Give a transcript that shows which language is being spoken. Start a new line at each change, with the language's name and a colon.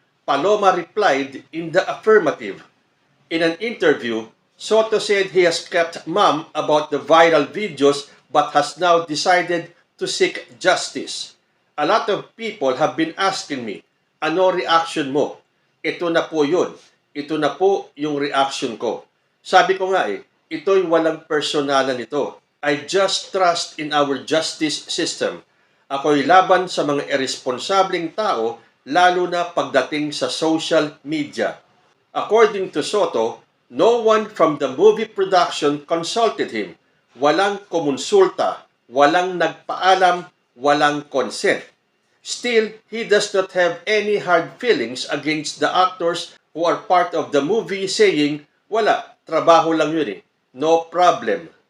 English: Paloma replied in the affirmative. In an interview, Soto said he has kept mum about the viral videos but has now decided to seek justice. A lot of people have been asking me,
Filipino: ano reaction mo? Ito na po yun. Ito na po yung reaction ko. Sabi ko nga ito'y walang personalan ito.
English: I just trust in our justice system.
Filipino: Ako'y laban sa mga irresponsableng tao, lalo na pagdating sa social media.
English: According to Soto, no one from the movie production consulted him.
Filipino: Walang kumonsulta, walang nagpaalam, walang consent.
English: Still, he does not have any hard feelings against the actors who are part of the movie, saying,
Filipino: wala, trabaho lang yun
English: no problem.